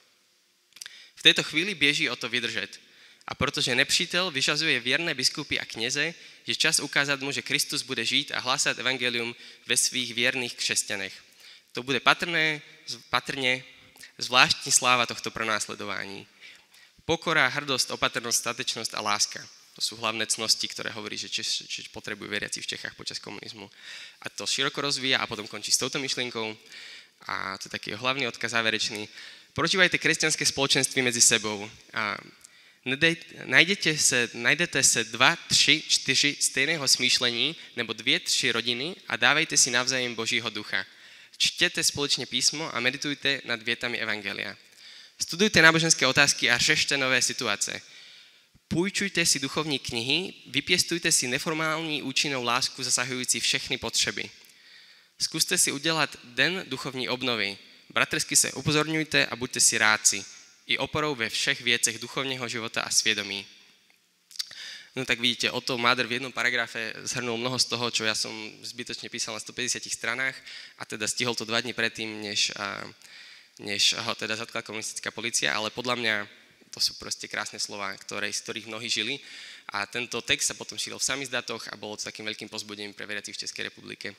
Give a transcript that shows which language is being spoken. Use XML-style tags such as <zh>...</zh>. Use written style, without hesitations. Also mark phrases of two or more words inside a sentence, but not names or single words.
<cs>V této chvíli běží o to vydržet. A protože nepřítel vyžazuje věrné biskupy a kněze, je čas ukázat mu, že Kristus bude žít a hlásat evangelium ve svých věrných křesťanech. To bude patrně zvláštní sláva tohto pronásledování.</cs> <sk>Pokora, hrdost, opatrnosť, statečnosť a láska. To sú hlavné cnosti, ktoré hovorí, že potrebujú veriaci v Čechách počas komunizmu. A to široko rozvíja a potom končí s touto myšlienkou. A to je taký hlavný odkaz záverečný. Prožívajte kresťanské spoločenství medzi sebou.</sk> <cs>Najdete se 2, 3, 4 stejného smýšlení nebo 2, 3 rodiny a dávejte si navzájem Božího ducha. Čtěte společně písmo a meditujte nad větami evangelia. Studujte náboženské otázky a řešte nové situace. Půjčujte si duchovní knihy, vypěstujte si neformální účinnou lásku zasahující všechny potřeby. Zkuste si udělat den duchovní obnovy. Bratrsky se upozorňujte a buďte si rádci. I oporou ve všech věcech duchovního života a svědomí.</cs> <sk>No tak vidíte, Otto Mádr v jednom paragrafe zhrnul mnoho z toho, čo ja som zbytočne písal na 150 stranách a teda stihol to 2 dní predtým, než ho teda zatkla komunistická polícia, ale podľa mňa to sú proste krásne slová, z ktorých mnohí žili. A tento text sa potom šíril v samizdatoch a bolo to takým veľkým povzbudením pre veriacich v Českej republike.</sk>